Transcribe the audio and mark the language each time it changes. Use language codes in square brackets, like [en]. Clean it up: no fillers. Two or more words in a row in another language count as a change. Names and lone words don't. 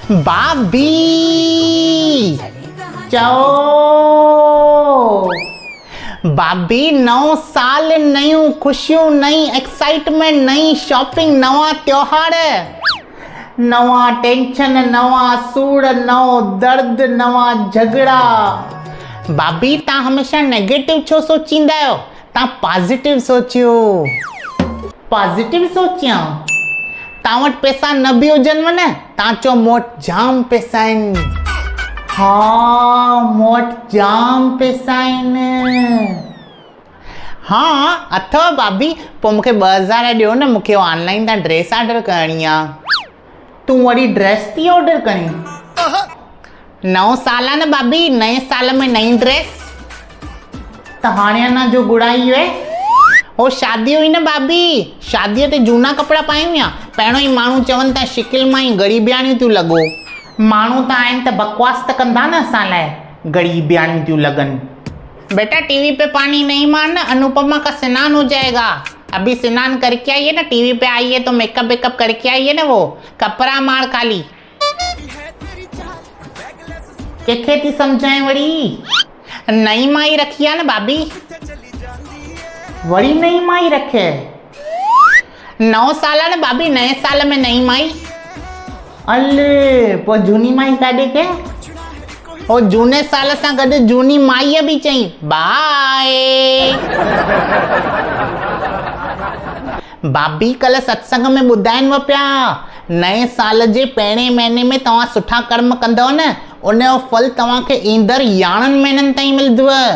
[sd] भाभी चओ भाभी, नओं साल, नयूं खुशियूं, नई एक्साइटमेंट, नई शॉपिंग, नवा त्योहार, नवा टेंशन, नवा सूर, नओ दर्द, नवा झगड़ा। भाभी तव्हां हमेशह नेगेटिव छो सोचींदा आहियो? तव्हां पॉजिटिव सोचियो। पॉजिटिव सोचियां? तव्हां वटि पैसा न बि हुजनिव न, तव्हां चओ मूं वटि जाम पैसा आहिनि। हाँ, मूं वटि जाम पैसा आहिनि। हाँ अथव भाभी, पोइ मूंखे 2000 ॾियो न, मूंखे ऑनलाइन तां ड्रेस ऑर्डर करणी आहे। तूं वरी ड्रेस थी ऑर्डर करीं? नओं साल आहे न भाभी, नए साल में नई ड्रेस। त हाणे अञा जो घुराई हुए हो शादी हुई न भाभी, शादीअ ते झूना कपिड़ा पायूं या? पहिरियों ई माण्हू चवनि था शिकिल मां ई ग़रीबियाणियूं थियूं लॻो। माण्हू त आहिनि त बकवास त कंदा न असां लाइ, ग़रीबियाणियूं थियूं लॻनि। [hi] बेटा टीवी पे पानी नहीं मारना, अनुपमा का स्नान हो जाएगा। अभी स्नान करके आई है ना, टीवी पे आई है तो मेकअप वेकअप करके आई है ना, वो कपड़ा मार खाली। [sd] कंहिंखे थी सम्झाए वरी? नई माई रखी आहे न भाभी। वरी नई माई रखे? नओं साल आहे न भाभी, नए साल में नई माई। अले पोइ झूनी माई काॾे के? ओ झूने साल सां गॾु झूनी माईअ बि चई बाय। भाभी कल्ह सत्संग में ॿुधाइनि पिया, नए साल जे पहिरें महीने में तव्हां सुठा कर्म कंदव न, उनजो फल तव्हांखे ईंदड़ यारहनि महीननि ताईं मिलंदव।